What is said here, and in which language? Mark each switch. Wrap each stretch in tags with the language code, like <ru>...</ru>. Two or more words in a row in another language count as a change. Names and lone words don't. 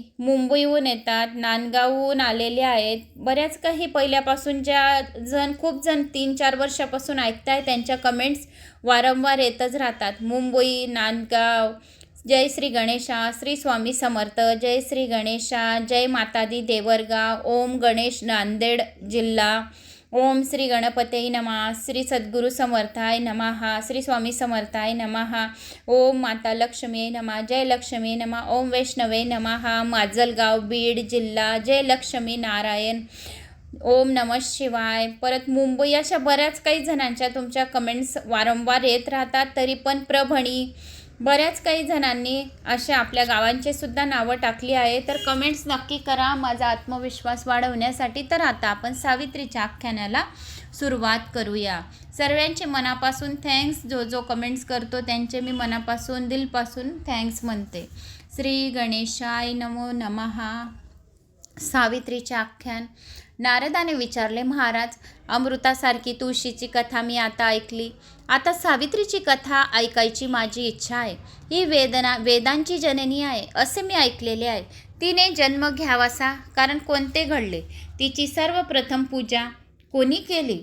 <mr>मुंबईहून येतात, नांदगावहून आलेले आहेत, बऱ्याच काही पहिल्यापासून ज्या खूप जण 3-4 वर्षापासून ऐकताय त्यांच्या कमेंट्स वारंवार येतच राहतात। मुंबई, नांदगाव, जय श्री गणेशा, श्री स्वामी समर्थ, जय श्री गणेशा, जय मातादी देवरगाव, ओम गणेश नांदेड जिल्हा,</mr> <sa>ओम श्री गणपते नमः, श्री सद्गुरु समर्थाय नमः, श्री स्वामी समर्थाय नमः, ओम माता लक्ष्मी नमः, जय लक्ष्मी नमः, ओम वैष्णवे नमः,</sa> <mr>माजलगाव बीड जिल्हा,</mr> <sa>जय लक्ष्मी नारायण, ओम नमः शिवाय।</sa> <mr>परत मुंबई, अशा बऱ्याच काही जणांच्या तुमच्या कमेंट्स वारंवार येत राहतात। तरी पण प्रभणी, बऱ्याच काही जणांनी अशा आपल्या गावांचे सुद्धा नावं टाकली आहे। तर कमेंट्स नक्की करा माझा आत्मविश्वास वाढवण्यासाठी। तर आता आपण सावित्रीच्या आख्यानाला सुरुवात करूया। सर्वांचे मनापासून थँक्स, जो कमेंट्स करतो त्यांचे मी मनापासून दिलपासून थँक्स म्हणते।</mr> <sa>श्री गणेशाय नमो नमः।</sa> <mr>सावित्रीचे आख्यान। नारदाने विचारले, महाराज, अमृतासारखी तुळशीची कथा मी आता ऐकली, आता सावित्रीची कथा ऐकायची माझी इच्छा आहे। ही वेदांची जननी आहे असे मी ऐकलेले आहे। तिने जन्म घ्यावासा, कारण कोणते घडले, तिची सर्वप्रथम पूजा कोणी केली?</mr>